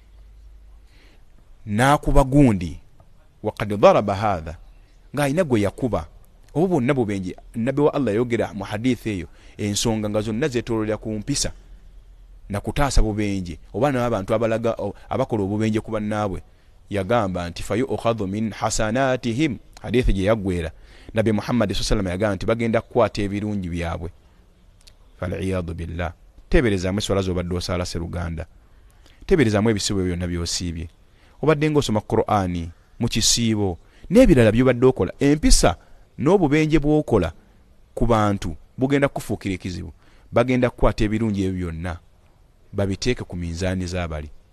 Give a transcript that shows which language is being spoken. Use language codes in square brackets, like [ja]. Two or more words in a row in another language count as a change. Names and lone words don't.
[lg] nakuba gundi [ar] وقد ضرب هذا [lg] nga ayina gwe yakuba obwo bwonna bubenje nabi wa Allah yogera mu hadithi eyo ensonga nga zonna zetololera ku mpisa na kutaasa bubenje oba n'abantu abalaga abakola obubenje ku bannaabwe yagamba nti [ar] فيؤخذ من [lg] hasanatihim hadithi gye yaggwera Nabi Muhammad [ar] صلى الله عليه وسلم [lg] yagamba nti bagenda kukwata ebirungi byabwe [ar] فالعياذ بالله [lg] tebereza mweswala zobadde osala seruganda tebereza mwe ebisibo byonna byosiibye obadde ng'osoma Qur'ani mu kisiibo n'ebirala byobadde okola empisa n'obubenje bw'okola ku bantu bugenda kufuukira ekizibu bagenda kukwata ebirungi ebyo byonna babiteeke ku minzaani z'abali